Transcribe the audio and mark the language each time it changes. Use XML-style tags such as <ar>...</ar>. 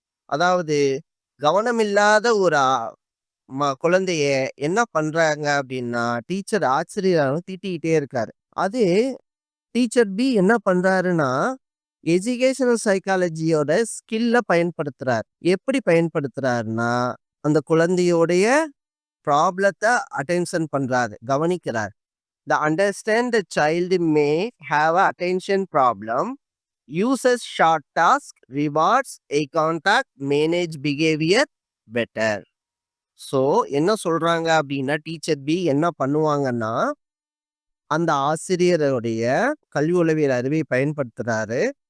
<ta>அதாவது கவனமில்லாத ஒரு குழந்தைய என்ன பண்றாங்க அப்படின்னா டீச்சர் ஆசிரியராலும் திட்டிக்கிட்டே இருக்காரு. அது டீச்சர் பி என்ன பண்றாருன்னா எஜுகேஷனல் சைக்காலஜியோட ஸ்கில்ல பயன்படுத்துறார். எப்படி பயன்படுத்துறாருன்னா அந்த குழந்தையோடைய ப்ராப்ளத்தை அட்டென்ஷன் பண்றாரு, கவனிக்கிறார்.</ta> <en>The understand the child may have a attention problem uses short task, rewards, eye contact, manage behaviour better.</en> <ta>So என்ன சொல்றாங்க அப்படின்னா, டீச்சர் பி என்ன பண்ணுவாங்கன்னா, அந்த ஆசிரியருடைய கல்வி உளவியல் அறிவை பயன்படுத்துறாரு.</ta>